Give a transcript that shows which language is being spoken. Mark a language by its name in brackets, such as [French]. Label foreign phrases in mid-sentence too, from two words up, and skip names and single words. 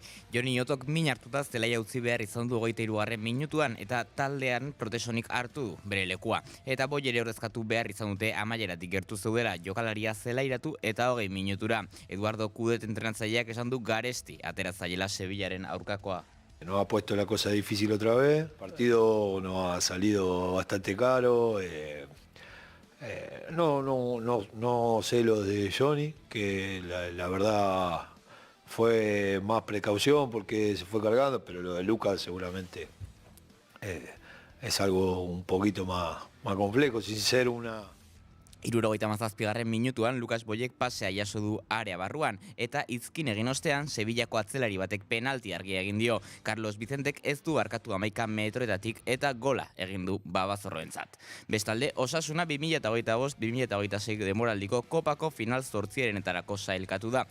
[Basque] Joni Otok min hartuta zelaia utzi behar izan du 23. minutuan eta taldean protesonik hartu du bere lekua. Eta Boyere ordezkatu behar izan dute amaieratik gertu zeudela jokalaria zelairatu eta 20 minutura. Eduardo Kudet entrenatzaileak esan du garesti atera zaiela Sevillaren aurkakoa. [Spanish] Nos ha puesto la cosa difícil otra vez, el partido nos ha salido bastante caro, no sé lo de Johnny, que la verdad fue más precaución porque se fue cargando, pero lo de Lucas seguramente es algo un poquito más complejo, sin ser una... [Basque] 77. minutuan Lukas Boyek pasea jaso du area barruan eta izkin egin ostean Sevillako atzelari batek penalti argia egin dio. Carlos Vicentek ez du arkatu 11 metroetatik eta gola egin du Babazorroentzat. Bestalde, Osasuna 2025-2026 demoraldiko kopako final 8renetarako sailkatu da.